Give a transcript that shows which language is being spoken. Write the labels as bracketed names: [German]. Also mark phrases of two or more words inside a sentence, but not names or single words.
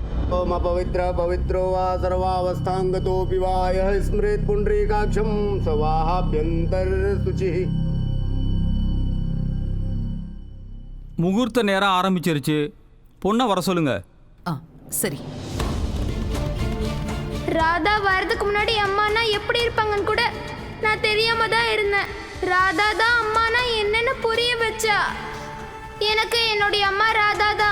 [Sanskrit] ओम अपवित्र पवित्रो वा सर्वावस्थांगतोऽपि वा यः स्मृत् पुण्डरीकाक्षं स्वाहाभ्यन्तर शुचिः. [Tamil] முகூர்த்த நேரம் ஆரம்பிச்சிருச்சு. பொண்ணை வர சொல்லுங்க. சரி. ராதா வரதுக்கு முன்னாடி அம்மானா எப்படி இருப்பாங்கன்னு கூட நான் தெரியாம தான் இருந்தேன். ராதா தான் அம்மானா என்னன்னு புரிய வச்சா. எனக்கு என்னுடைய அம்மா ராதா தான்.